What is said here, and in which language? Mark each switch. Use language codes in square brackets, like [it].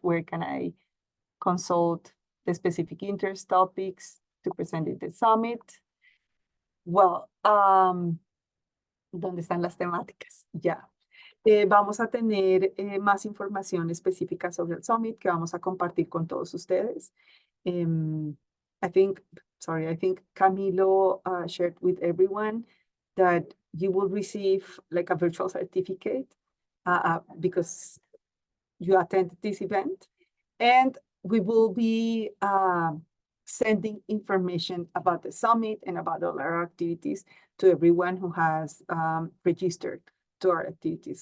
[en] Where can I consult the specific interest topics to present at the summit? [es] Well, ¿dónde están las temáticas? Ya. Vamos a tener más información específica sobre el summit que vamos a compartir con todos ustedes. [en] I think Camilo shared with everyone that you will receive like a virtual certificate because you attended this event. And we will be sending information about the summit and about all our activities to everyone who has registered to our activities.